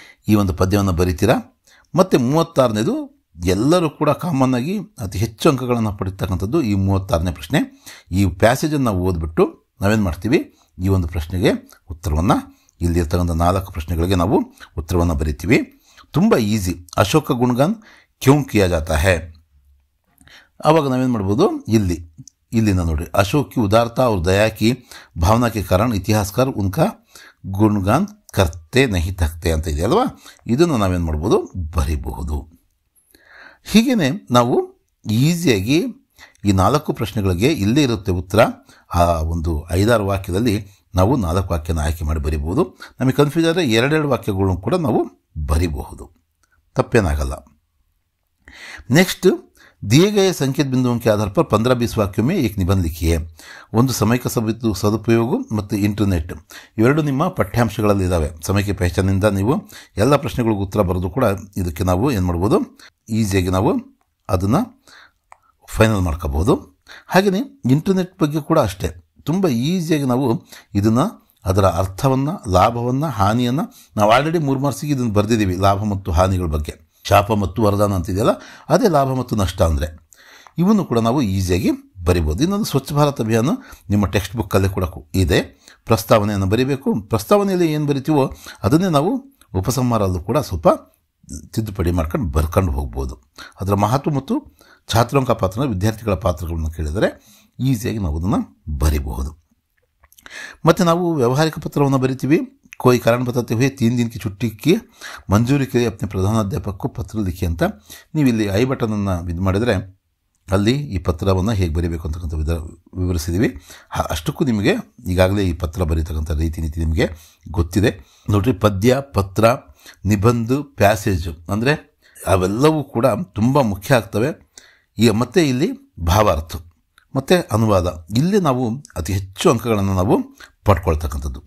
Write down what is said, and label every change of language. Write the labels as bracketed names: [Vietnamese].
[Kannada] ಈ ಒಂದು ಪದ್ಯವನ್ನು ಬರೀತೀರಾ. ಮತ್ತು 36ನೇದು ಎಲ್ಲರೂ ಕೂಡ ಕಾಮನ್ ಆಗಿ ಅತಿ ಹೆಚ್ಚು ಅಂಕಗಳನ್ನು ಪಡಿತಕ್ಕಂಥದ್ದು ಈ 36ನೇ ಪ್ರಶ್ನೆ. ಈ ಪ್ಯಾಸೇಜನ್ನು ನಾವು ಓದ್ಬಿಟ್ಟು ನಾವೇನು ಮಾಡ್ತೀವಿ, ಈ ಒಂದು ಪ್ರಶ್ನೆಗೆ ಉತ್ತರವನ್ನು ಇಲ್ಲಿರ್ತಕ್ಕಂಥ 4 ಪ್ರಶ್ನೆಗಳಿಗೆ ನಾವು ಉತ್ತರವನ್ನು ಬರಿತೀವಿ. ತುಂಬ ಈಸಿ. [Hindi] ಅಶೋಕ ಗುಣಗಾನ್ ಕ್ಯೂ ಕಿಯಾ ಜಾತಾ ಹೈ. [Kannada] ಆವಾಗ ನಾವೇನು ಮಾಡ್ಬೋದು, ಇಲ್ಲಿಂದ ನೋಡಿ, [Hindi] ಅಶೋಕ್ ಕಿ ಉದಾರತಾ और दया की भावना के कारण इतिहासकार उनका गुणगान करते नहीं थकते [Kannada] ಅಂತ ಇದೆ ಅಲ್ವಾ. ಇದನ್ನು ನಾವೇನು ಮಾಡ್ಬೋದು, ಬರಿಬಹುದು. ಹೀಗೇ ನಾವು ಈಸಿಯಾಗಿ ಈ 4 ಪ್ರಶ್ನೆಗಳಿಗೆ ಇಲ್ಲೇ ಇರುತ್ತೆ ಉತ್ತರ. ಆ ಒಂದು 5-6 ವಾಕ್ಯದಲ್ಲಿ ನಾವು 4 ವಾಕ್ಯನ ಆಯ್ಕೆ ಮಾಡಿ ಬರಿಬಹುದು. ನಮಗೆ ಕನ್ಫ್ಯೂಸ್ ಆದರೆ 2 ವಾಕ್ಯಗಳನ್ನು ಕೂಡ ನಾವು ಬರಿಬಹುದು, ತಪ್ಪೇನಾಗಲ್ಲ. [Hindi] नेक्स्ट दिए गए संकेत बिंदुओं के आधार पर 15-20 वाक्यों में एक निबंध लिखिए. [Kannada] ಒಂದು ಸಮೈಕ ಸದುಪಯೋಗ ಮತ್ತು ಇಂಟರ್ನೆಟ್ ಇವೆರಡು ನಿಮ್ಮ ಪಠ್ಯಾಂಶಗಳಲ್ಲಿ ಇದ್ದಾವೆ. ಸಮೈಕ ಪಹಚಾನಿಂದ ನೀವು ಎಲ್ಲ ಪ್ರಶ್ನೆಗಳಿಗೂ ಉತ್ತರ ಬರೆದು ಕೂಡ ಇದಕ್ಕೆ ನಾವು ಏನು ಮಾಡ್ಬೋದು, ಈಸಿಯಾಗಿ ನಾವು ಅದನ್ನು ಫೈನಲ್ ಮಾಡ್ಕೋಬಹುದು. ಹಾಗೆಯೇ ಇಂಟರ್ನೆಟ್ ಬಗ್ಗೆ ಕೂಡ ಅಷ್ಟೇ, ತುಂಬ ಈಸಿಯಾಗಿ ನಾವು ಇದನ್ನು ಅದರ ಅರ್ಥವನ್ನು, ಲಾಭವನ್ನು, ಹಾನಿಯನ್ನು ನಾವು ಆಲ್ರೆಡಿ 3 ಮಾರ್ಕ್ಸಿಗೆ ಇದನ್ನು ಬರೆದಿದ್ದೀವಿ. ಲಾಭ ಮತ್ತು ಹಾನಿಗಳ ಬಗ್ಗೆ, ಶಾಪ ಮತ್ತು ವರದಾನ ಅಂತಿದೆಯಲ್ಲ, ಅದೇ ಲಾಭ ಮತ್ತು ನಷ್ಟ ಅಂದರೆ ಇವನ್ನು ಕೂಡ ನಾವು ಈಸಿಯಾಗಿ ಬರಿಬೋದು. ಇನ್ನೊಂದು ಸ್ವಚ್ಛ ಭಾರತ್ ಅಭಿಯಾನ ನಿಮ್ಮ ಟೆಕ್ಸ್ಟ್ ಬುಕ್ಕಲ್ಲೇ ಕೂಡ ಇದೆ. ಪ್ರಸ್ತಾವನೆಯನ್ನು ಬರಿಬೇಕು. ಪ್ರಸ್ತಾವನೆಯಲ್ಲಿ ಏನು ಬರಿತೀವೋ ಅದನ್ನೇ ನಾವು ಉಪಸಂಹಾರಲ್ಲೂ ಕೂಡ ಸ್ವಲ್ಪ ತಿದ್ದುಪಡಿ ಮಾಡ್ಕೊಂಡು ಬರ್ಕೊಂಡು ಹೋಗ್ಬೋದು. ಅದರ ಮಹತ್ವ ಮತ್ತು ಛಾತ್ರಾಂಕ ಪಾತ್ರ, ವಿದ್ಯಾರ್ಥಿಗಳ ಪಾತ್ರಗಳನ್ನು ಕೇಳಿದರೆ ಈಸಿಯಾಗಿ ನಾವು ಅದನ್ನು ಬರಿಬಹುದು. ಮತ್ತು ನಾವು ವ್ಯಾವಹಾರಿಕ ಪತ್ರವನ್ನು ಬರಿತೀವಿ. [Hindi] कोई कारण बताते हुए 3 दिन की छुट्टी की मंजूरी के लिए अपने प्रधानाध्यापक को पत्र लिखी [Kannada] ಅಂತ ನೀವು ಇಲ್ಲಿ ಐ ಬಟನನ್ನು ಇದು ಮಾಡಿದರೆ ಅಲ್ಲಿ ಈ ಪತ್ರವನ್ನು ಹೇಗೆ ಬರೀಬೇಕು ಅಂತಕ್ಕಂಥ ವಿವರಿಸಿದ್ದೀವಿ. ಅಷ್ಟಕ್ಕೂ ನಿಮಗೆ ಈಗಾಗಲೇ ಈ ಪತ್ರ ಬರೀತಕ್ಕಂಥ ರೀತಿ ನೀತಿ ನಿಮಗೆ ಗೊತ್ತಿದೆ. ನೋಡ್ರಿ, ಪದ್ಯ, ಪತ್ರ, ನಿಬಂಧ, ಪ್ಯಾಸೇಜ್ ಅಂದರೆ ಅವೆಲ್ಲವೂ ಕೂಡ ತುಂಬ ಮುಖ್ಯ ಆಗ್ತವೆ. ಮತ್ತು ಇಲ್ಲಿ ಭಾವಾರ್ಥ ಮತ್ತು ಅನುವಾದ, ಇಲ್ಲಿ ನಾವು ಅತಿ ಹೆಚ್ಚು ಅಂಕಗಳನ್ನು ನಾವು ಪಡ್ಕೊಳ್ತಕ್ಕಂಥದ್ದು.